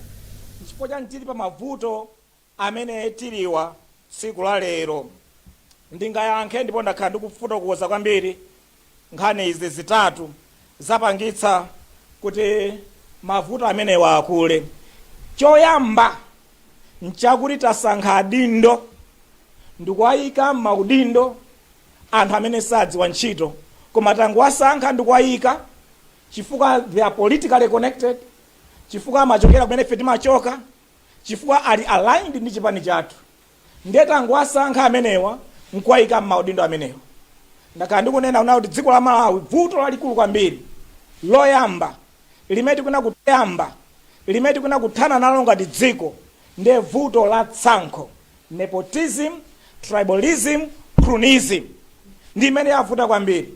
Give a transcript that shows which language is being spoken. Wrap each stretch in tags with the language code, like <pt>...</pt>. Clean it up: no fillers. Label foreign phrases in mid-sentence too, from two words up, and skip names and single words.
<ny>Chifukwa tili pa mavuto amene tiliwa tsiku la lero, ndingayankhe ndipo ndakhala ndikufotokoza kwambiri nkhani izi zitatu zapangitsa kuti mavuto amenewa akule. Choyamba nchakuti tasankha adindo ndikuwayika maudindo anthu amene sadziwa ntchito, koma tangowasankha ndikuwayika chifukwa</ny> <en>they are politically connected,</en> <ny>chifukwa amachokera kumene ife timachoka, chifukwa ali aligned ndi chipani chathu. Ndiye tangowasankha amenewa nkuwayika m'maudindo amenewa. Ndakhala ndikunena kuti dziko la Malawi vuto lalikulu kwambiri loyamba limene tikuna kuthana nalo ngati dziko ndiye vuto la tsankho,</ny> <en>nepotism, tribalism, cronyism</en> <ny>ndi imene yavuta kwambiri.</ny>